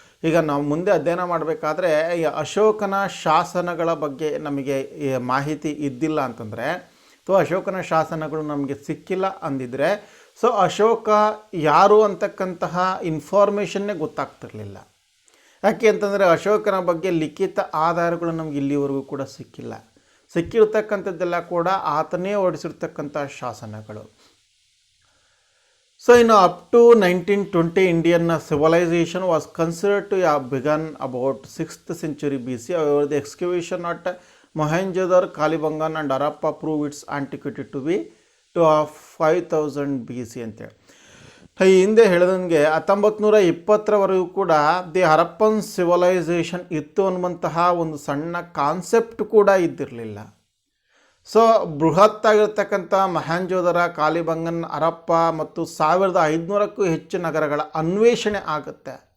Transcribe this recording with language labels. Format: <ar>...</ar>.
<kn>ಈಗ ನಾವು ಮುಂದೆ ಅಧ್ಯಯನ ಮಾಡಬೇಕಾದ್ರೆ ಈ ಅಶೋಕನ ಶಾಸನಗಳ ಬಗ್ಗೆ ನಮಗೆ ಮಾಹಿತಿ ಇದ್ದಿಲ್ಲ ಅಂತಂದರೆ, ಅಥವಾ ಅಶೋಕನ ಶಾಸನಗಳು ನಮಗೆ ಸಿಕ್ಕಿಲ್ಲ ಅಂದಿದ್ರೆ, ಸೊ ಅಶೋಕ ಯಾರು ಅಂತಕ್ಕಂತಹ ಇನ್ಫಾರ್ಮೇಷನ್ನೇ ಗೊತ್ತಾಗ್ತಿರಲಿಲ್ಲ. ಯಾಕೆ ಅಂತಂದರೆ ಅಶೋಕನ ಬಗ್ಗೆ ಲಿಖಿತ ಆಧಾರಗಳು ನಮಗೆ ಇಲ್ಲಿವರೆಗೂ ಕೂಡ ಸಿಕ್ಕಿಲ್ಲ. ಸಿಕ್ಕಿರ್ತಕ್ಕಂಥದ್ದೆಲ್ಲ ಕೂಡ ಆತನೇ ಹೊರಡಿಸಿರ್ತಕ್ಕಂಥ ಶಾಸನಗಳು.</kn> <en>So in up to 1920, Indian civilization was considered to have begun about 6th century BC. However, the excavation at Mohenjo-daro, Kalibangan and Harappa prove its antiquity to be to 5000 BC</en> <kn>ಅಂತೇಳಿ. ಈ ಹಿಂದೆ ಹೇಳಿದಂಗೆ 1920ರವರೆಗೂ ಕೂಡ ದಿ ಹರಪ್ಪನ್ ಸಿವಿಲೈಸೇಷನ್ ಇತ್ತು ಅನ್ನುವಂತಹ ಒಂದು ಸಣ್ಣ concept ಕೂಡ ಇದ್ದಿರಲಿಲ್ಲ. ಸೊ ಬೃಹತ್ತಾಗಿರ್ತಕ್ಕಂಥ ಮೊಹೆಂಜೊದಾರ, ಕಾಲಿಬಂಗನ್, ಹರಪ್ಪ ಮತ್ತು 1500ಕ್ಕೂ ಹೆಚ್ಚು ನಗರಗಳ ಅನ್ವೇಷಣೆ ಆಗುತ್ತೆ.</kn>